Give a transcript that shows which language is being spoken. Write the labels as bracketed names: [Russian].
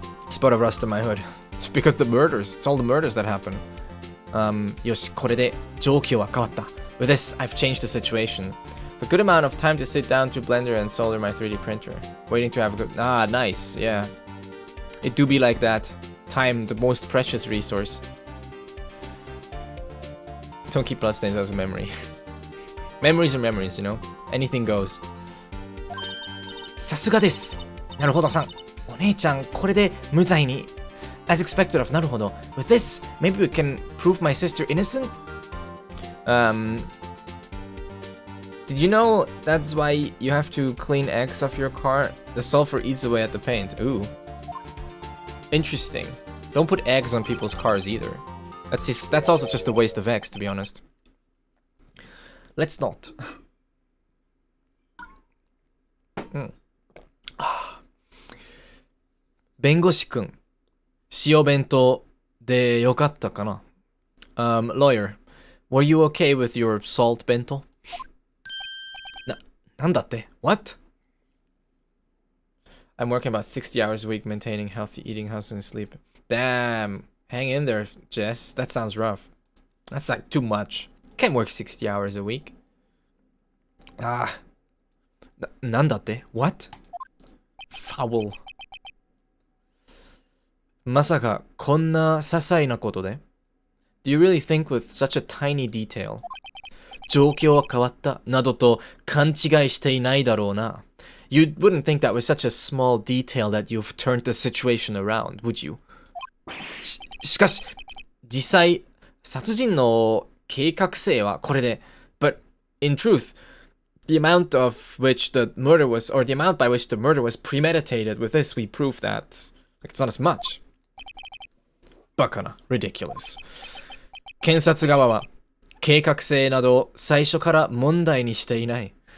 [English] Spot of rust in my hood It's because it's all the murders that happen [Japanese] よしこれで状況は変わった [English] With this I've changed the situation A good amount of time to sit down to Blender and solder my 3D printer Waiting to have a good nice yeah It do be like that. Time, the most precious resource. Don't keep bloodstains as a memory. Memories are memories, you know? Anything goes. [Japanese] さすがです。なるほどさん。お姉ちゃん、これで無罪に。 [English] As expected of なるほど。 With this, maybe we can prove my sister innocent? Did you know that's why you have to clean eggs off your car? The sulfur eats away at the paint. Ooh. Interesting. Don't put eggs on people's cars either. That's also just a waste of eggs, to be honest. Let's not. [Japanese] 弁護士くん、塩弁当でよかったかな? [English] Lawyer, were you okay with your salt bento? [Japanese] なんだって? [English] What? I'm working about 60 hours a week maintaining healthy eating, housing, and sleep. Damn. Hang in there, Jess. That sounds rough. That's like too much. Can't work 60 hours a week. Nandate? What? Foul. [Japanese] まさかこんな些細なことで? [English] Do you really think with such a tiny detail? [Japanese] 状況は変わったなどと勘違いしていないだろうな. [English] You wouldn't think that was such a small detail that you've turned the situation around, would you? [Japanese] しかし、実際、殺人の計画性はこれで、 [English] but in truth, the amount of which the murder was, or the amount by which the murder was premeditated, with this we prove that it's not as much. [Japanese] バカな、 [English] ridiculous. [Japanese] 検察側は計画性など最初から問題にしていない。